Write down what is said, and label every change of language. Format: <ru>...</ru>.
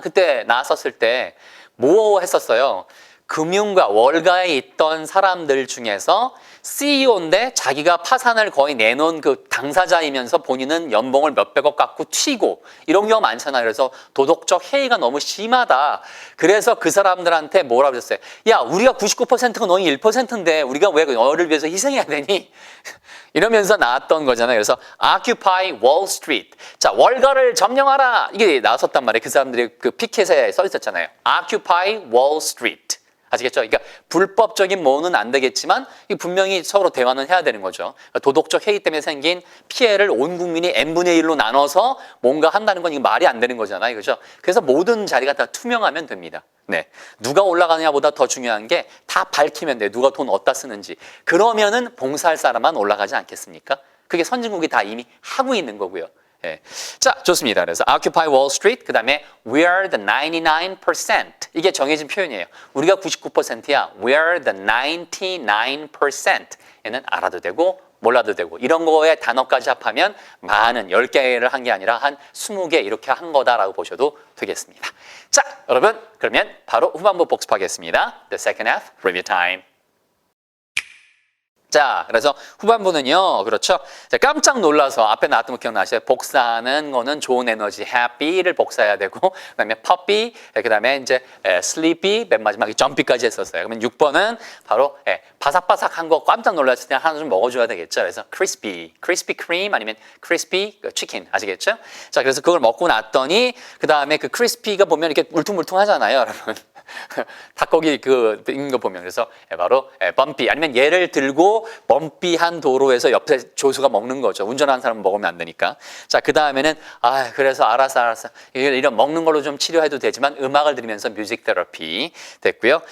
<ko>그때 나왔었을 때 뭐 했었어요? 금융가, 월가에 있던 사람들 중에서 CEO인데 자기가 파산을 거의 내놓은 그 당사자이면서 본인은 연봉을 몇백억 갖고 튀고 이런 경우가 많잖아요. 그래서 도덕적 해이가 너무 심하다. 그래서 그 사람들한테 뭐라 그랬어요? 야, 우리가 99%가 너희 1%인데 우리가 왜 너를 위해서 희생해야 되니? 이러면서 나왔던 거잖아요.</ko> <en>그래서 Occupy Wall Street.</en> <ko>자, 월가를 점령하라. 이게 나왔었단 말이에요. 그 사람들이 그 피켓에 써 있었잖아요. Occupy Wall Street. 아시겠죠? 그러니까 불법적인 뭐는 안 되겠지만 분명히 서로 대화는 해야 되는 거죠. 도덕적 해이 때문에 생긴 피해를 온 국민이 n분의 1로 나눠서 뭔가 한다는 건 이거 말이 안 되는 거잖아요. 그죠? 그래서 모든 자리가 다 투명하면 됩니다. 네. 누가 올라가느냐보다 더 중요한 게 다 밝히면 돼요. 누가 돈 어디다 쓰는지. 그러면은 봉사할 사람만 올라가지 않겠습니까? 그게 선진국이 다 이미 하고 있는 거고요. 예. 자, 좋습니다.</ko> <en>그래서 Occupy Wall Street,</en> <ko>그 다음에</ko> <en>We are the 99%.</en> <ko>이게 정해진 표현이에요. 우리가 99%야.</ko> <en>We are the 99%.</en> <ko>얘는 알아도 되고 몰라도 되고 이런 거에 단어까지 합하면 많은 10개를 한 게 아니라 한 20개 이렇게 한 거다라고 보셔도 되겠습니다. 자, 여러분 그러면 바로 후반부 복습하겠습니다.</ko> <en>The second half, review time.</en> <ko>자, 그래서 후반부는요, 그렇죠. 자, 깜짝 놀라서 앞에 나왔던 거 기억나시죠? 복사하는 거는 좋은 에너지, happy를 복사해야 되고, 그 다음에 puppy, 그 다음에 이제 sleepy, 맨 마지막에 jumpy까지 했었어요. 그러면 6번은 바로 바삭바삭한 거 깜짝 놀랐을 때 하나 좀 먹어줘야 되겠죠. 그래서 crispy, crispy cream 아니면 crispy chicken 아시겠죠? 자, 그래서 그걸 먹고 났더니 그 다음에 그 crispy가 보면 이렇게 울퉁불퉁하잖아요, 여러분. 닭고기 그 있는 거 보면 그래서 바로 범피 아니면 얘를 들고 범피한 도로에서 옆에 조수가 먹는 거죠. 운전하는 사람은 먹으면 안 되니까. 자, 그 다음에는 그래서 알았어 이런 먹는 걸로 좀 치료해도 되지만 음악을 들으면서 뮤직 테라피 됐고요.</ko>